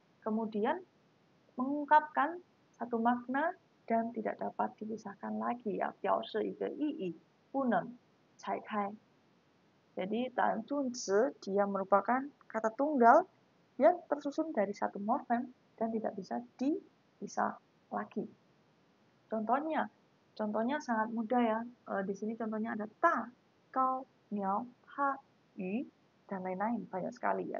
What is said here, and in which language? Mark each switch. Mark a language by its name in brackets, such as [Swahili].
[Indonesian] Kemudian mengungkapkan satu makna dan tidak dapat dipisahkan lagi ya. [Chinese] 表示一个意义不能拆开. [Indonesian] Jadi tanjun词 dia merupakan kata tunggal yang tersusun dari satu morfem dan tidak bisa dipisah lagi. Contohnya sangat mudah ya. Di sini contohnya ada ta, kau, miao, ha, yu, dan lain-lain. Banyak sekali ya.